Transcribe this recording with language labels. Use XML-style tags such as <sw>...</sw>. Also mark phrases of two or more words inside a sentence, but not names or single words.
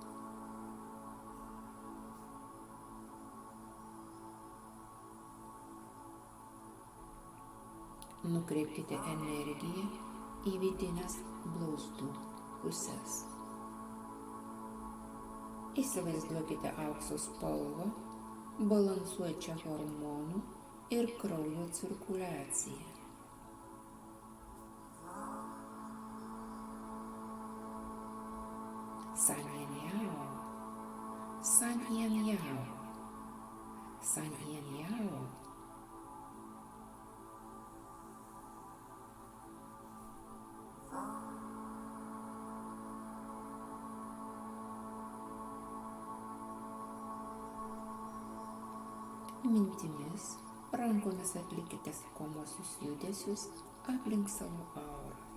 <lt>Nukreipkite energiją į vidines blauzdų puses. Įsivaizduokite aukso spalvą, balansuojančią hormonų ir kraujo cirkuliaciją. San Yin Yao, San Yin Yao, San Yin Yao. Mintimis rankomis atlikite sakomuosius judesius aplink savo aurą.</lt>